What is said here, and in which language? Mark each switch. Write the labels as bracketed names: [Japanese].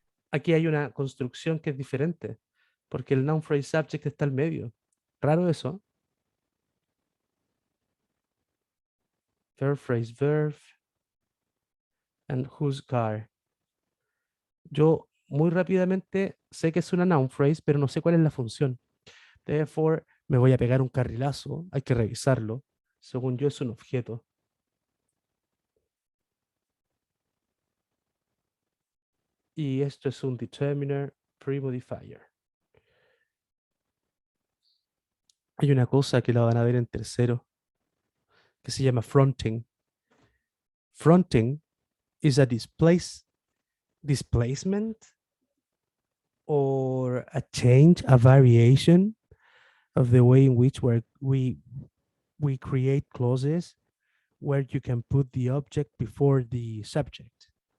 [Spanish] aquí hay una construcción que es diferente, porque el noun phrase subject está al medio. Raro eso. [English] Verb phrase verb and whose car. [Spanish] Yo muy rápidamente sé que es una noun phrase, pero no sé cuál es la función. [English] Therefore, [Spanish] Me voy a pegar un carrilazo, hay que revisarlo. Según yo es un objeto. Y esto es un determiner pre-modifier. Hay una cosa que la van a ver en tercero que se llama fronting. [English] Fronting is a displacement or a change, a variation of the way in which we create clauses where you can put the object before the subject.